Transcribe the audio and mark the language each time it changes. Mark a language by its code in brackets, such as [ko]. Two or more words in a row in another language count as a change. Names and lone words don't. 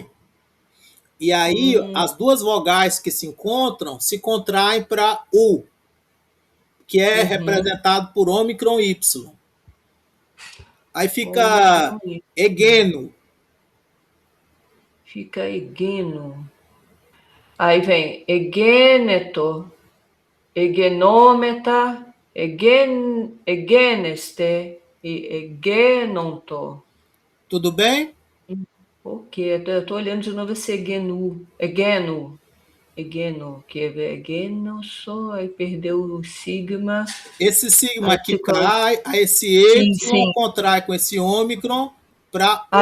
[pt] E aí as duas vogais que se encontram se contraem para U, que é representado por ômicron Y. Aí fica egeno. [el] Fica egeno. [pt] Aí vem [el] egeneto, egenômeta, egeneste e egenonto. [pt] Tudo bem? Por quê? Eu estou olhando de novo esse egenu. Egeno, que é egeno só, aí perdeu o sigma. Esse sigma aqui ficou... cai, aí esse Y contrai com esse ômicron para U.